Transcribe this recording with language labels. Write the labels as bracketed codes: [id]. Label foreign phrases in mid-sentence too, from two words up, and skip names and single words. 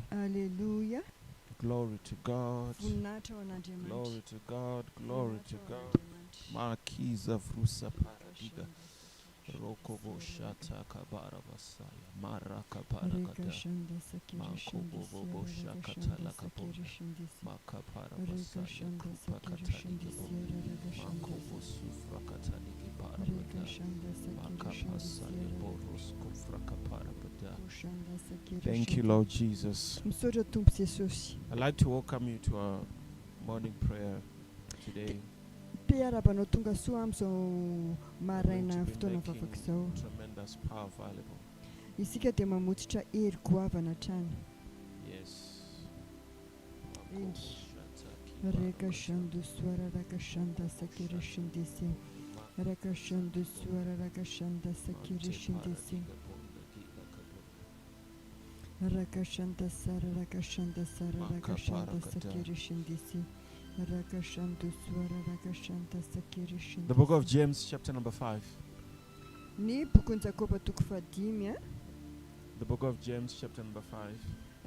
[en] Hallelujah. glory to God, [mg] Voninahitra ho an'Andriamanitra. [en] glory to God, glory to God. Makiza frusa paradiga, rokobo shata kabara basaya, maraka parakata, makobobo shakata lakabonda, makapara basaya, kupa katalika bonda, makobo sufra kataliki parabada, makapasaya boros kufra kaparabada. Thank you, Lord Jesus. [mg] Misaotra Tompo Jesosy. [en] I'd like to welcome you to our morning prayer today. [mg] Mpiarabanao tonga soa amin'izao maraina [en] Going to be [mg] fotoana [en] making [mg] vavaka izao. [en] tremendous power available. [mg] Isika dia mamotsitra hery goavana hatrany. [en] Yes. [mg] Indy. Reka shando swara raka shanda sakiri shindisi. Raka shando swara raka shanda sakiri shindisi. Raka shanda sara raka shanda sara raka shanda sakiri shindisi. Raka shando swara raka shanda sakiri shindisi. [en] The book of James, chapter number 5. [mg] Ny bokon'ny Jakoba toko 5. [en] The book of James, chapter number 5.